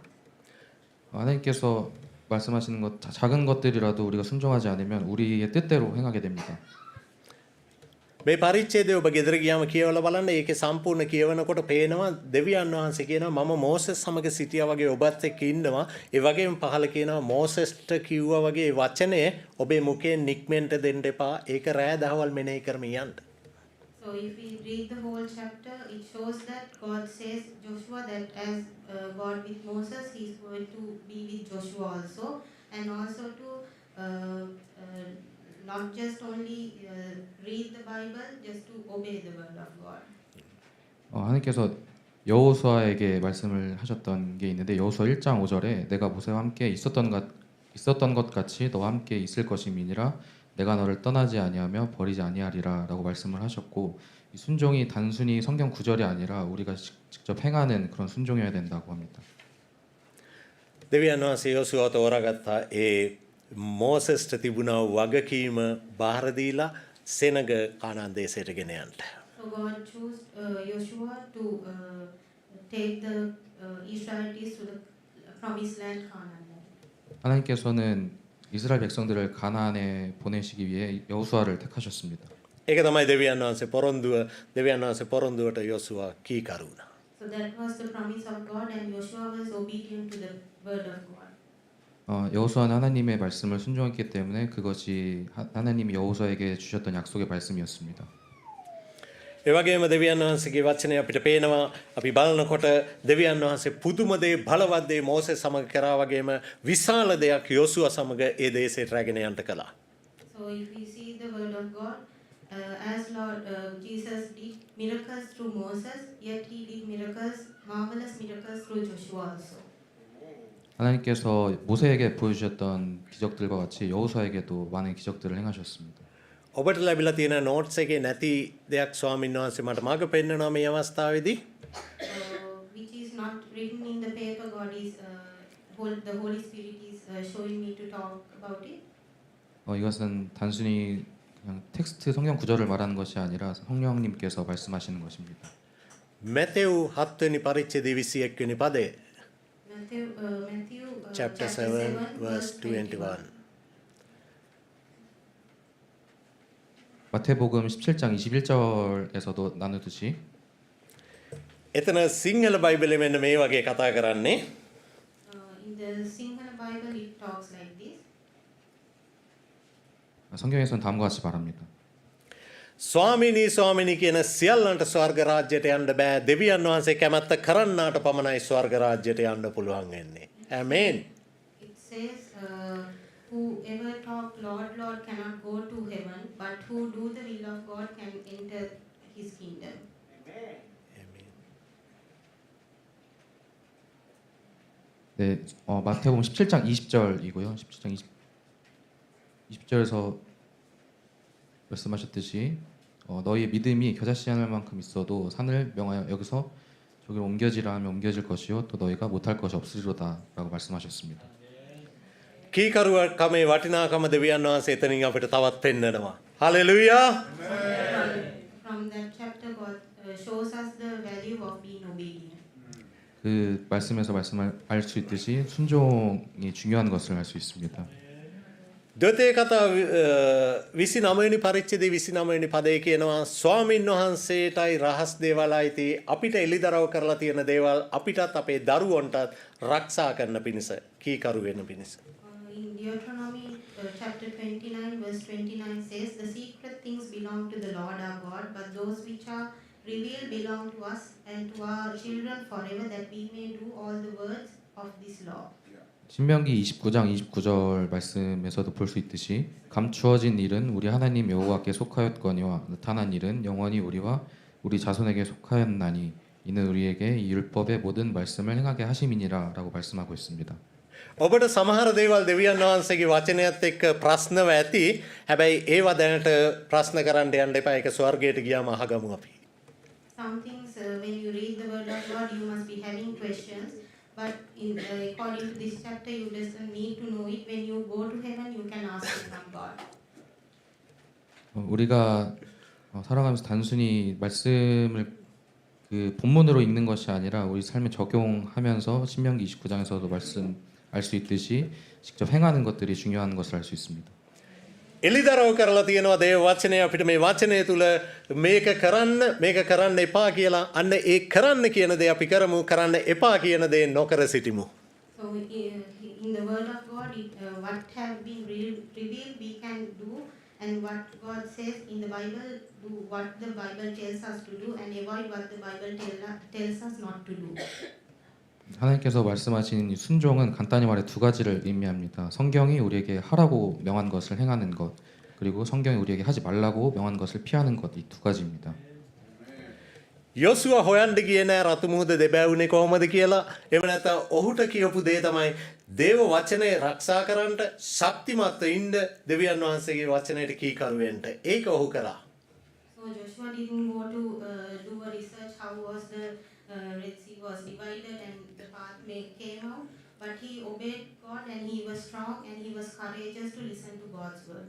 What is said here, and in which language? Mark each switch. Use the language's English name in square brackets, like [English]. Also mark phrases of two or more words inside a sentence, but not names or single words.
[Korean] 하나님께서 말씀하시는 것 작은 것들이라도 우리가 순종하지 않으면 우리의 뜻대로 행하게 됩니다. [Sinhala] මේ පරිච්ඡේදය ඔබ ගෙදර ගියාම කියවලා බලන්න ඒකේ සම්පූර්ණ කියවනකොට පේනවා දෙවියන් වහන්සේ කියනවා මම මෝසෙස් සමග සිටියා වගේ ඔබත් එක්ක ඉන්නවා. ඒ වගේම පහල කියනවා මෝසෙස්ට කිව්වා වගේ වචනය ඔබේ මුඛයෙන් නික්මෙන්ට දෙන්න එපා. ඒක රෑ දහවල් මෙනෙහි කරමින් යන්න. [English] So if we read the whole chapter, it shows that God says Joshua that as God with Moses, he is going to be with Joshua also, and also to not just only read the Bible, just to obey the word of God. [Korean] 하나님께서 여호수아에게 말씀을 하셨던 게 있는데 여호수아 1장 5절에 내가 모세와 함께 있었던 것 같이 너와 함께 있을 것임이니라 내가 너를 떠나지 아니하며 버리지 아니하리라라고 말씀을 하셨고 이 순종이 단순히 성경 구절이 아니라 우리가 직접 행하는 그런 순종이어야 된다고 합니다. [Sinhala] දෙවියන් වහන්සේ යෝසුවාට තෝරාගත්තා ඒ මෝසෙස්ට තිබුණා වගකීම බාර දීලා සෙනග කානාන් දේශයට ගෙන යන්න. [English] So God chose Joshua to take the Israelites to the promised land, Canaan. [Korean] 하나님께서는 이스라엘 백성들을 가나안에 보내시기 위해 여호수아를 택하셨습니다. [Sinhala] ඒක තමයි දෙවියන් වහන්සේ පොරොන්දුවට යෝසුවා කීකරු වුණා. [English] So that was the promise of God, and Joshua was obedient to the word of God. [Korean] 여호수아는 하나님의 말씀을 순종했기 때문에 그것이 하나님이 여호수아에게 주셨던 약속의 말씀이었습니다. [Sinhala] ඒ වගේම දෙවියන් වහන්සේගේ වචනය අපිට පේනවා අපි බලනකොට දෙවියන් වහන්සේ පුදුම දේ බලවත් දේ මෝසෙස් සමග කරා වගේම විශාල දෙයක් යෝසුවා සමග ඒ දේශයට රැගෙන යන්න කළා. [English] So if we see the word of God, as Lord Jesus did miracles through Moses, yet he did marvelous miracles through Joshua also. [Korean] 하나님께서 모세에게 보여주셨던 기적들과 같이 여호수아에게도 많은 기적들을 행하셨습니다. [Sinhala] ඔබට ලැබිලා තියෙන නෝට්ස් එකේ නැති දෙයක් ස්වාමීන් වහන්සේ මට මඟ පෙන්වනවා මේ අවස්ථාවේදී. [English] Which is not written in the paper, God is the Holy Spirit is showing me to talk about it. [Korean] 이것은 단순히 그냥 텍스트 성경 구절을 말하는 것이 아니라 성령님께서 말씀하시는 것입니다. [Sinhala] මැතෙව් 7 වෙනි පරිච්ඡේදයේ 21 වෙනි පදය. [English] Matthew chapter 7 verse 21. [Korean] 마태복음 17장 21절에서도 나누듯이 [Sinhala] එතන සිංහල බයිබලෙ මෙන්න මේ වගේ කතා කරන්නේ. [English] In the Sinhala Bible, it talks like this. [Korean] 성경에서는 다음과 같이 말합니다. [Sinhala] ස්වාමිනී කියන සියල්ලන්ට ස්වර්ග රාජ්‍යයට යන්න බෑ. දෙවියන් වහන්සේ කැමැත්ත කරන්නාට පමණයි ස්වර්ග රාජ්‍යයට යන්න පුළුවන් වෙන්නේ. ආමේන්. [English] It says, whoever talk Lord, Lord cannot go to heaven, but who do the will of God can enter his kingdom. [Korean] 네, 마태복음 17장 20절이고요. 17장 20절에서 말씀하셨듯이 너희의 믿음이 겨자씨 하늘 만큼 있어도 산을 명하여 여기서 저기로 옮겨지라 하면 옮겨질 것이요 또 너희가 못할 것이 없으리로다라고 말씀하셨습니다. [Sinhala] කීකරුවකමේ වටිනාකම දෙවියන් වහන්සේ එතනින් අපිට තවත් පෙන්වනවා. [Korean] 할렐루야. [English] From that chapter, God shows us the value of being obedient. [Korean] 그 말씀에서 말씀을 알 수 있듯이 순종이 중요한 것을 알 수 있습니다. [Sinhala] දොතේ කතා 29 වෙනි පරිච්ඡේදයේ 29 වෙනි පදයේ කියනවා ස්වාමින් වහන්සේටයි රහස් දේවල් අයිති අපිට එලිදරව් කරලා තියෙන දේවල් අපිටත් අපේ දරුවන්ටත් රක්ෂා කරන පිණිස කීකරු වෙන පිණිස. [English] In Deuteronomy chapter 29 verse 29 says, the secret things belong to the Lord our God, but those which are revealed belong to us and to our children forever, that we may do all the words of this law. [Korean] 신명기 29장 29절 말씀에서도 볼 수 있듯이 감추어진 일은 우리 하나님 여호와께 속하였거니와 나타난 일은 영원히 우리와 우리 자손에게 속하였나니 이는 우리에게 이 율법의 모든 말씀을 행하게 하심이니라라고 말씀하고 있습니다. [Sinhala] ඔබට සමහර දේවල් දෙවියන් වහන්සේගේ වචනයත් එක්ක ප්‍රශ්නව ඇති. හැබැයි ඒවා දැනට ප්‍රශ්න කරන්න යන්න එපා. ඒක ස්වර්ගයට ගියාම අහගමු අපි. [English] some things when you read the word of God, you must be having questions. But according to this chapter, you doesn't need to know it. When you go to heaven, you can ask it from God. [Korean] 우리가 살아가면서 단순히 말씀을 그 본문으로 읽는 것이 아니라 우리 삶에 적용하면서 신명기 29장에서도 말씀 알 수 있듯이 직접 행하는 것들이 중요한 것을 알 수 있습니다. [Sinhala] එලිදරව් කරලා තියෙනවා දේව වචනය අපිට මේ වචනය තුල මේක කරන්න එපා කියලා අන්න ඒ කරන්න කියන දේ අපි කරමු කරන්න එපා කියන දේ නොකර සිටිමු. [English] So in the word of God, what have been revealed we can do, and what God says in the Bible, do what the Bible tells us to do, and avoid what the Bible tells us not to do. [Korean] 하나님께서 말씀하신 이 순종은 간단히 말해 두 가지를 의미합니다. 성경이 우리에게 하라고 명한 것을 행하는 것, 그리고 성경이 우리에게 하지 말라고 명한 것을 피하는 것, 이 두 가지입니다. [Sinhala] යොසුව හොයන්න ගියේ නෑ රතු මුහුද දෙබැවුනේ කොහොමද කියලා. එහෙම නැත්නම් ඔහුට කියපු දේ තමයි දේව වචනේ ආරක්ෂා කරන්නට ශක්තිමත්ව ඉන්න දෙවියන් වහන්සේගේ වචනයට කීකරු වෙන්න. ඒක ඔහු කරා. [English] So Joshua didn't go to do a research how was the Red Sea was divided and the path came out, but he obeyed God and he was strong and he was courageous to listen to God's word.